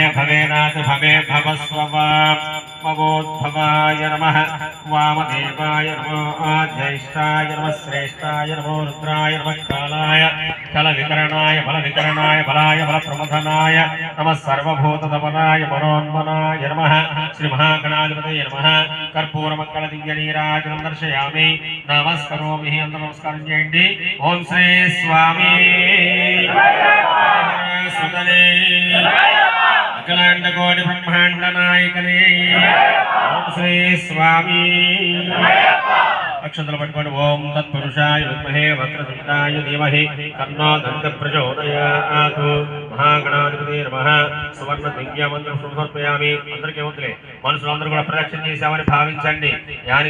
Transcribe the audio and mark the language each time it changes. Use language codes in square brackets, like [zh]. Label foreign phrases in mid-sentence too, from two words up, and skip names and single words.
[sa] भवेनाथ भवे भवस्ववामवोद्भवाय नमः वामदेवाय नमो ज्येष्ठाय नमः श्रेष्ठाय नमो रुद्राय नमः कालाय कलविकरणाय बलविकरणाय बलाय बलप्रमथनाय नमः सर्वभूतदमनाय मनोन्मनाय नमः श्रीमहागणाधिपतये नमः कर्पूरमङ्गलदिव्यनीराजनं दर्शयामि नमस्करोमि [te] नमस्कारं చేయండి [sa] ఓం శ్రీ స్వామి సుతనే [te] అఖిలాండ కోటి బ్రహ్మాండ నాయకనే ఓం శ్రీ స్వామి అక్షంతలు పట్టుకోండి [sa] ఓం తత్పురుషాయ విద్మహే వక్రతుండాయ ధీమహి తన్నో దంత ప్రచోదయాత్ మహాగణాధిపతయే నమః సువర్ణ దివ్య మంత్రం సమర్పయామి [te] అందరికీ వదిలే మనుషులందరూ కూడా ప్రదక్షిణ చేశామని భావించండి యాని